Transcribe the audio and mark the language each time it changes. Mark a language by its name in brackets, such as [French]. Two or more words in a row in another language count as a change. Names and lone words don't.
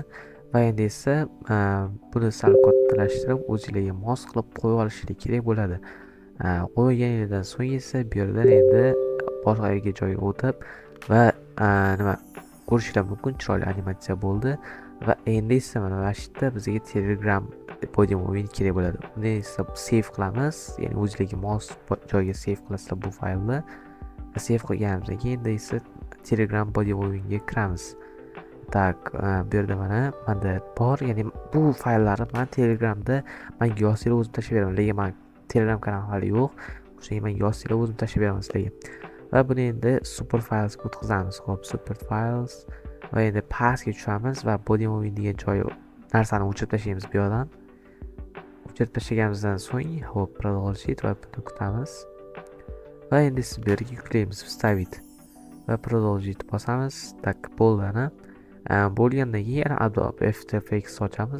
[Uzbek] Va endi esa buni sal kattalashtirib, o'zingizga mos qilib qo'yib olishingiz kerak bo'ladi. Qo'yganingizdan so'ng esa bu yerdan endi boshqa joyga o'tib va nima ko'rishinglar mumkin, chiroyli animatsiya bo'ldi. Va endi esa mana shu yerda bizga Telegram [English] body moving [Uzbek] kerak bo'ladi. Uni esa save qilamiz, ya'ni o'zingizga mos joyga save qilasizlar bu faylni. Save qilganimizdan keyin esa Telegram [English] body movingga [Uzbek] kiramiz. Bu yerda mana menda bor, ya'ni bu fayllarni men Telegramda menga yozsanglar o'zim tashlab beraman. Lekin men Telegram kanal hali yo'q. O'shanga men yozsanglar o'zim tashlab beraman sizlarga. Va buni endi [English] super faylsga [Uzbek] o'tkazamiz. Xo'p, [English] super files [Uzbek] va endi pastga tushamiz va [English] body moving [Uzbek] degan joy narsani o'chirib tashlaymiz bu yerdan. O'chirib tashlaganimizdan so'ng, xo'p, продолжить va buni kutamiz. Va endi siz bu yerga yuklaymiz, вставить va продолжить bosamiz. Bo'ldi ana. Bo'lgandan keyin yana Adobe After Effects ochamiz.